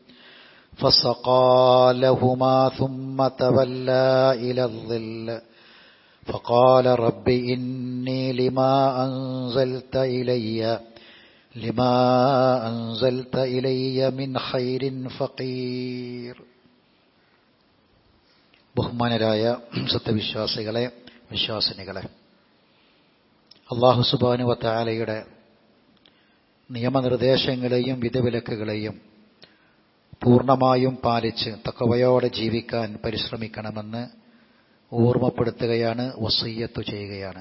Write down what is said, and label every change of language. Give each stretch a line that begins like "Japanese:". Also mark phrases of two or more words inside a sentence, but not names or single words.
Arabic: فسقى لهما ثم تولى إلى الظل فقال رب إني لما أنزلت إلي من خير فقير.
Malayalam: ബഹുമാനരായ സത്യവിശ്വാസികളെ, വിശ്വാസിനികളെ,
Arabic: الله سبحانه وتعالى
Malayalam: നിയമനിർദ്ദേശങ്ങളെയും വിധിവിലക്കുകളെയും പൂർണ്ണമായും പാലിച്ച് തഖ്വയോടെ ജീവിക്കാൻ പരിശ്രമിക്കണമെന്ന് ഓർമ്മപ്പെടുത്തുകയാണ്, വസിയ്യത്ത് ചെയ്യുകയാണ്.